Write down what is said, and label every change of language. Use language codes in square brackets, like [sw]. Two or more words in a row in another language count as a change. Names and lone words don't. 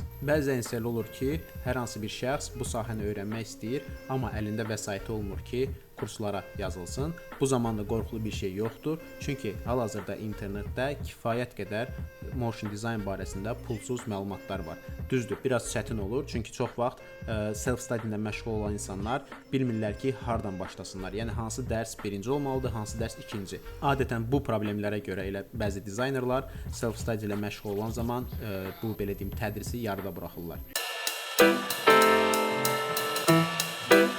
[az] Bəzən isə olur ki, hər hansı bir şəxs bu sahəni öyrənmək istəyir, amma əlində vəsaiti olmur ki, kurslara yazılsın. Bu zamanda qorxulu bir şey yoxdur. Çünki hal-hazırda internetdə kifayət qədər [en] motion design [az] barəsində pulsuz məlumatlar var. Düzdür, biraz çətin olur. Çünki çox vaxt self-study ilə məşğul olan insanlar bilmirlər ki, hardan başlasınlar. Yəni hansı dərs birinci olmalıdır, hansı dərs ikinci. Adətən bu problemlərə görə elə bəzi dizaynerlar self-study ilə məşğul olan zaman bu belə deyim tədrisi yarıda buraxırlar.